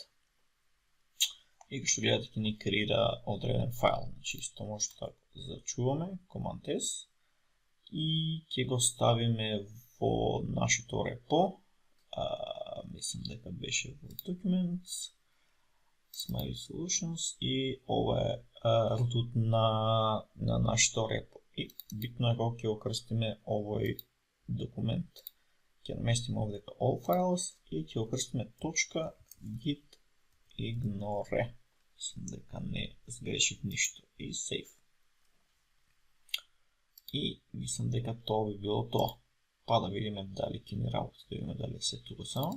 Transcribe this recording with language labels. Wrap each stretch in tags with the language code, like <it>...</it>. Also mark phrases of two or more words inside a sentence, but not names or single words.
<mk>И што гледате ќе ни креира одреден файл, значи исто може да зачуваме, Command S, и ќе го ставиме во нашето репо, мислам дека беше во Documents, Smiley Solutions и ова е рутот на нашето репо. И битно е кога ќе го крстиме овој документ. Ќе наместиме овдека</mk> <en>all files</en> <mk>и ќе го крстиме .gitignore. Мислам дека не сгрешив ништо и save. И мислам дека тоа би било тоа. Па да видиме дали ќе ни работи, да видиме дали се тука само.</mk>